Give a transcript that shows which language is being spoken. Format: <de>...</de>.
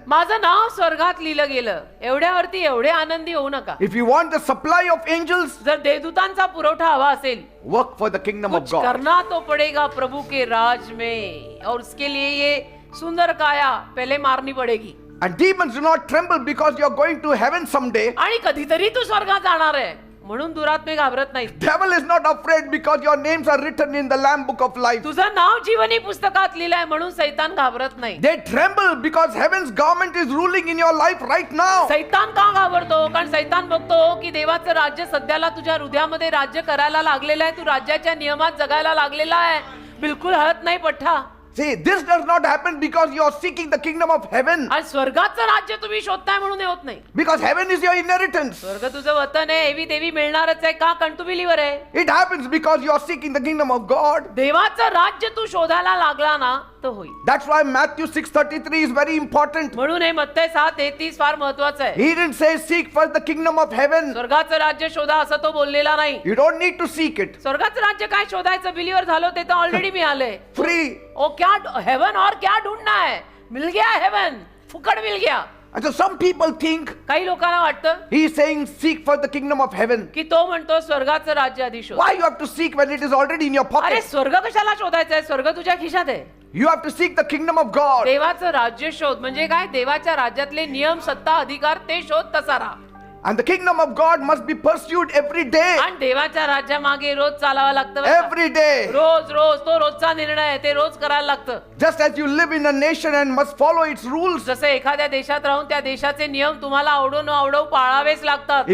<mr>माझं नाव स्वर्गात लिहिलं गेलं एवढ्यावरती एवढे आनंदी होऊ नका.</mr> <en>If you want the supply of angels,</en> <mr>जर देवदूतांचा पुरवठा हवा असेल,</mr> <en>work for the kingdom of</en> <hi>कुछ</hi> <en>God.</en> <hi>करना तो पड़ेगा प्रभु के राज में, और उसके लिए ये सुंदर काया पहले मारनी पड़ेगी.</hi> <en>And demons do not tremble because you are going to heaven someday.</en> <mr>आणि कधीतरी तू स्वर्गात जाणार आहे म्हणून दुरात्मे घाबरत नाही.</mr> <en>Devil is not afraid because your names are written in the Lamb book of life.</en> <mr>तुझं नाव जीवनी पुस्तकात लिहिलंय म्हणून सैतान घाबरत नाही.</mr> <en>They tremble because heaven's government is ruling in your life right now.</en> <mr>सैतान का घाबरतो? कारण सैतान बघतो की देवाचं राज्य सध्याला तुझ्या हृदयामध्ये राज्य करायला लागलेलं आहे. तू राज्याच्या नियमात जगायला लागलेला आहे. बिलकुल हळत नाही पठ्ठा.</mr> <en>See, this does not happen because you are seeking the kingdom of heaven.</en> <mr>आणि स्वर्गाचं राज्य तुम्ही शोधताय म्हणून हे होत नाही.</mr> <en>Because heaven is your inheritance.</en> <mr>स्वर्ग तुझं वतन आहे, एवी देवी मिळणारच आहे. का? कारण तू बिलीवर आहे.</mr> <en>It happens because you are seeking the kingdom of God.</en> <mr>देवाचं राज्य तू शोधायला लागला ना तर होईल.</mr> <en>That's why Matthew 6:33 is very important.</en> <mr>म्हणून हे मत्तई 6:33 फार महत्वाचं आहे.</mr> <en>He didn't say seek first the kingdom of heaven.</en> <mr>स्वर्गाचं राज्य शोधा असं तो बोललेला नाही.</mr> <en>You don't need to seek it.</en> <mr>स्वर्गाचं राज्य काय शोधायचं? बिलीवर झालो ते तर ऑलरेडी मिळालंय.</mr> <en>Free.</en> <hi>ओ क्या हेवन और क्या ढूंढना है? मिल गया हेवन, फुकट मिल गया.</hi> <en>And so some people think</en> <mr>काही लोकांना वाटतं</mr> <en>he is saying seek for the kingdom of heaven.</en> <mr>की तो म्हणतो स्वर्गाचं राज्य आधी शोध.</mr> <en>Why you have to seek when it is already in your</en> <mr>अरे</mr> <en>pocket?</en> <mr>स्वर्ग कशाला शोधायचा आहे? स्वर्ग तुझ्या खिशात आहे.</mr> <en>You have to seek the kingdom of God.</en> <mr>देवाचं राज्य शोध म्हणजे काय? देवाच्या राज्यातले नियम, सत्ता, अधिकार ते शोध, तसा राहा.</mr> <en>And the kingdom of God must be pursued every day.</en> <mr>आणि देवाच्या राज्यामागे रोज चालावं लागतं बरं का?</mr> <en>Every day.</en> <mr>रोज रोज तो रोजचा निर्णय आहे, ते रोज करायला लागतं.</mr> <en>Just as you live in a nation and must follow its rules.</en> <mr>जसं एखाद्या देशात राहून त्या देशाचे नियम तुम्हाला आवडो न आवडो पाळावेच लागतात.</mr>